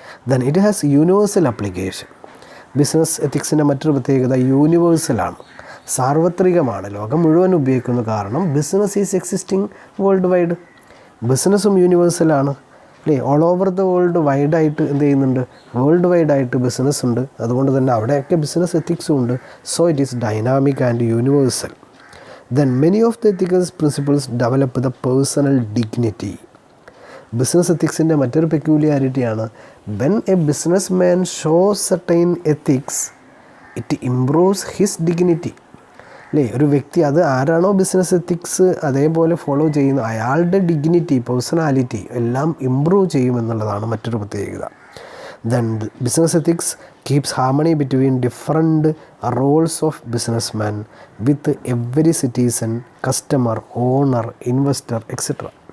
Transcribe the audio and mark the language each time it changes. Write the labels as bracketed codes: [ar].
[en] Then it has universal application. [ml] Business എത്തിക്സിൻ്റെ മറ്റൊരു പ്രത്യേകത യൂണിവേഴ്സലാണ്, സാർവത്രികമാണ്, ലോകം മുഴുവൻ ഉപയോഗിക്കുന്നു. കാരണം [en] Business is existing world wide. [ml] ബിസിനസ്സും യൂണിവേഴ്സലാണ്, അല്ലേ. [en] all over the world വൈഡായിട്ട് [ml] എന്ത് ചെയ്യുന്നുണ്ട്, വേൾഡ് വൈഡായിട്ട് ബിസിനസ് ഉണ്ട്. അതുകൊണ്ട് തന്നെ അവിടെയൊക്കെ ബിസിനസ് എത്തിക്സും ഉണ്ട്. [en] So it is dynamic and universal. Then many of the ethical principles develop the personal dignity. [ml] Business എത്തിക്സിൻ്റെ മറ്റൊരു പെക്യൂലിയാരിറ്റിയാണ് [en] when a businessman shows certain ethics, it improves his dignity. [ml] അല്ലേ? ഒരു വ്യക്തി അത് ആരാണോ ബിസിനസ് എത്തിക്സ് അതേപോലെ ഫോളോ ചെയ്യുന്ന അയാളുടെ ഡിഗ്നിറ്റി, പേഴ്സണാലിറ്റി എല്ലാം ഇമ്പ്രൂവ് ചെയ്യുമെന്നുള്ളതാണ് മറ്റൊരു പ്രത്യേകത. [en] Then business ethics keeps harmony between different roles of businessman with every citizen, customer, owner, investor etcetera.